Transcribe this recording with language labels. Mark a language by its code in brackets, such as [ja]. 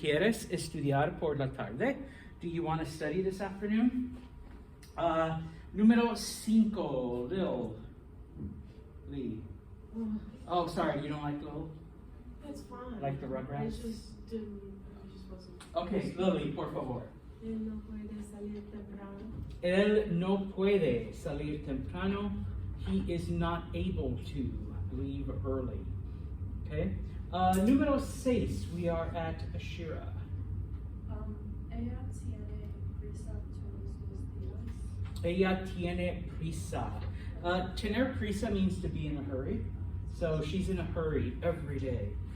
[es] ¿Quieres estudiar por la tarde? [en] Do you want to study this afternoon? [es] Número cinco. [en] Lil. Lee. Oh, sorry. You don't like Lil? It's fine. Like the Rugrats? I just didn't, I just wasn't. [es] Okay, Lily, por favor. Él no puede salir temprano. Él no puede salir temprano. [en] He is not able to leave early. Okay? [es] Número seis, [en] we are at Ashira. [es] Ella tiene prisa todos los días. Ella tiene prisa. Tener prisa [en] means to be in a hurry. So she's in a hurry every day.